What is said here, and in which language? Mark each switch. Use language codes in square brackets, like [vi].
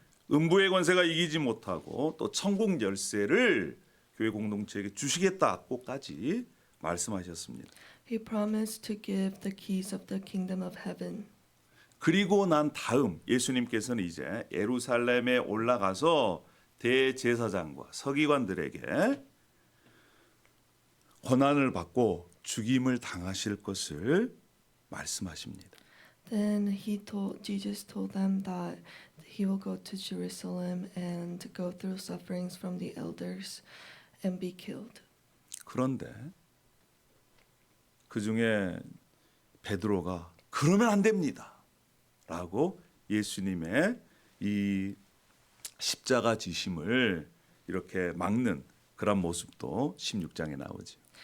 [ko] 음부의 권세가 이기지 못하고 또 천국 열쇠를 교회 공동체에게 주시겠다고까지 말씀하셨습니다. [en] He promised to give the keys of the kingdom of heaven. [ko] 그리고 난 다음 예수님께서는 이제 예루살렘에 올라가서 대제사장과 서기관들에게 고난을 받고 죽임을 당하실 것을 말씀하십니다. [en] Then Jesus told them that he will go to Jerusalem and go through sufferings from the elders and be killed. [ko] 그런데 그 중에 베드로가 그러면 안 됩니다. 라고 예수님의 이 십자가 지심을 이렇게 막는 그런 모습도 16장에 나오죠.